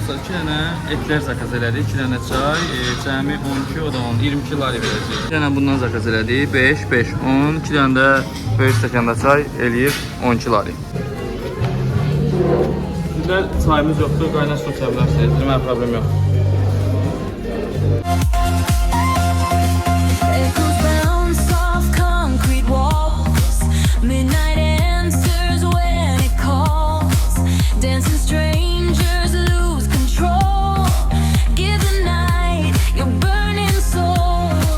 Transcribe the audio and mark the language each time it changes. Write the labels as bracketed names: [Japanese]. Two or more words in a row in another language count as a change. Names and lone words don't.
[Azerbaijani] dənə etlər zakaz elədik, 2 dənə çay, cəmi 12, o da 10, 22 lari verəcək. 2 dənə bundan zakaz elədik, 5, 5, 10, 2 dənə də böyük stəkanda çay eləyir 12 lari. Sizlər çayımız yoxdur, qaynar su içə bilərsiniz, demə problem yox. [English] Echoes bound soft concrete walls. Midnight answers when it calls. Dancing strangers lose control. Give the night your burning soul.